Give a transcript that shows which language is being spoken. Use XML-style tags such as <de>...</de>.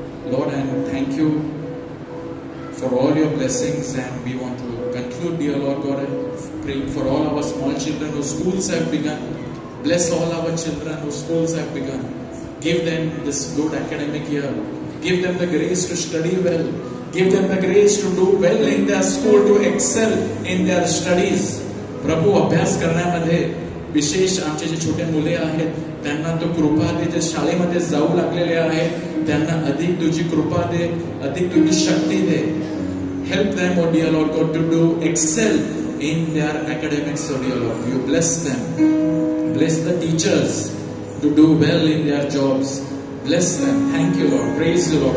<en>Lord, and thank you for all your blessings, and we want to conclude, dear Lord God, praying for all our small children whose schools have begun. Bless all our children whose schools have begun. Give them this good academic year. Give them the grace to study well. Give them the grace to do well in their school, to excel in their studies.</en> <mr>प्रभू, अभ्यास करण्यामध्ये विशेष आमचे जे छोटे मुले आहेत त्यांना तो कृपा दे. जे शाळेमध्ये जाऊ लागलेले आहेत त्यांना अधिक तुझी कृपा दे, अधिक तुझी शक्ती दे.</mr> <en>Help them, oh dear Lord God, to do excel in their academics, oh dear Lord. You bless them. Bless the teachers to do well in their jobs. Bless them. Thank you, Lord. Praise you, Lord.</en>